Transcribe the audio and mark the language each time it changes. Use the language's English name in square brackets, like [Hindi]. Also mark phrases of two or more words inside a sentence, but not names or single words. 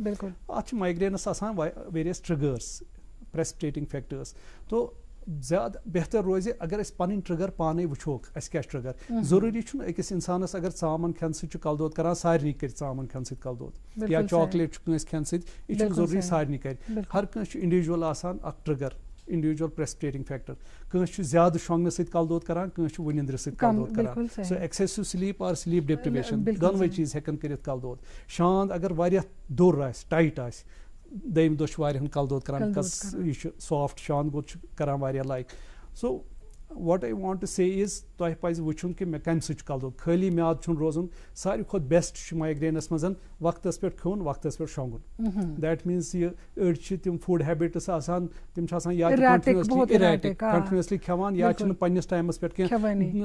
[Kashmiri] اتھ چھِ مایگرینس آسان [English] various triggers, precipitating factors. [Kashmiri] تو زیادٕ بہتر روزِ اگر أسۍ پنٕنۍ ٹرگر پانے وٕچھوکھ اَسہِ کیاہ چھُ ٹرگر. ضروٗری چھُنہٕ أکِس انسانس اگر ژامن کھٮ۪نہٕ سۭتۍ چھُ کل دود کران سارنٕے کرِ ژامن کھٮ۪نہٕ سۭتۍ کل دود, یا چاکلیٹ چھُ کٲنٛسہِ کھٮ۪نہٕ سۭتۍ, یہِ چھُنہٕ ضروٗری سارنٕے کرِ. ہر کٲنٛسہِ چھُ انڈیوجول آسان اکھ ٹرگر. [English] individual precipitating factor. [Kashmiri] Kans chu zyada shongna sit kal dod karan, kans chu vunindra sit kal dod karan. [English] So excessive sleep or sleep deprivation [Kashmiri] donway cheez hekan karit kal dod. Shand agar variya dur ais, tight ais, daim dosh variyan kal dod karan, kas soft shand go karan variya like. [English] So what I want to say is [Kashmiri] تۄہہِ پَزِ وٕچھُن کہِ مےٚ کَمہِ سۭتۍ چھُ کَلہٕ دود. خٲلی میادٕ چھُنہٕ روزُن. ساروی کھۄتہٕ بیسٹ چھُ مایگرینَس منٛز وقتَس پٮ۪ٹھ کھیوٚن, وقتَس پٮ۪ٹھ شۄنٛگُن. [English] that means [Kashmiri] یہِ أڑۍ چھِ تِم [English] food habits [Kashmiri] آسان, تِم چھِ آسان یا کنٹِنیوسلی کھٮ۪وان یا چھِنہٕ پنٛنِس ٹایمَس پٮ۪ٹھ کینٛہہ.